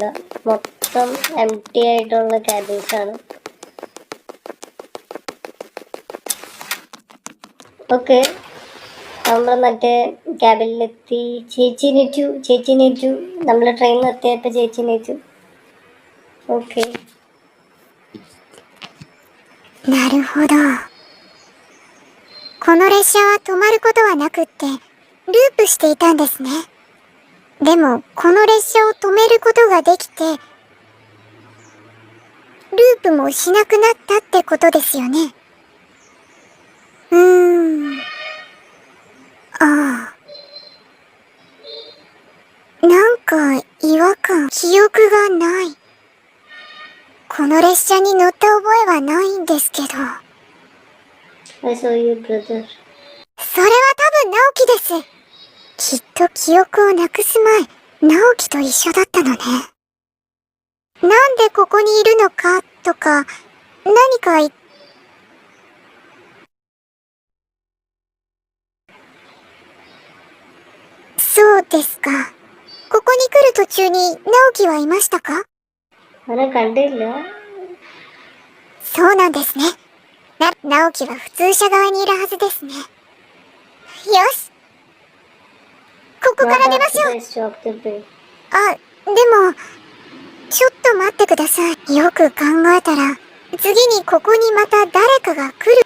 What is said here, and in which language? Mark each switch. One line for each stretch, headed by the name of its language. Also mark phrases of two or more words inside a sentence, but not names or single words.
Malayalam: മൊത്തം എംപ്റ്റി ആയിട്ടുള്ള ക്യാബിൻസാണ്. ഓക്കെ, നമ്മൾ മറ്റേ ക്യാബിനിലെത്തി. ചേച്ചി നീറ്റു. നമ്മൾ ട്രെയിൻ നിർത്തിയപ്പോൾ ചേച്ചി നീറ്റു. ഓക്കെ,
Japanese: なるほど。この列車は止まることはなくってループしていたんですね。でもこの列車を止めることができてループもしなくなったってことですよね。ああ、なんか違和感、記憶がない。この列車に乗った覚えはないんですけど。
English: I saw you, brother.
Japanese: それは多分直樹です。きっと記憶をなくす前、直樹と一緒だったのね。なんでここにいるのかとか、何かそうですか。ここに来る途中に直樹はいましたか？
Malayalam: അവനെ കണ്ടില്ല.
Japanese: そそうなんですね。直樹は普通車側にいるはずですね。よし。ここから出ましょう。
English: Nice job, Tibby.
Japanese: あ、でも、ちょっと待ってください。よく考えたら、次にここにまた誰かが来る。